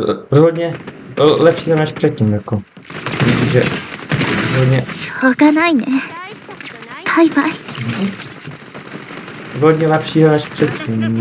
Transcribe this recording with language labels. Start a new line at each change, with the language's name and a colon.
Czech: Rozhodně lepší než předtím, jako. Že rozhodně,
Japanese: しょうがないねバイバイ
Czech: rozhodně lepší než předtím.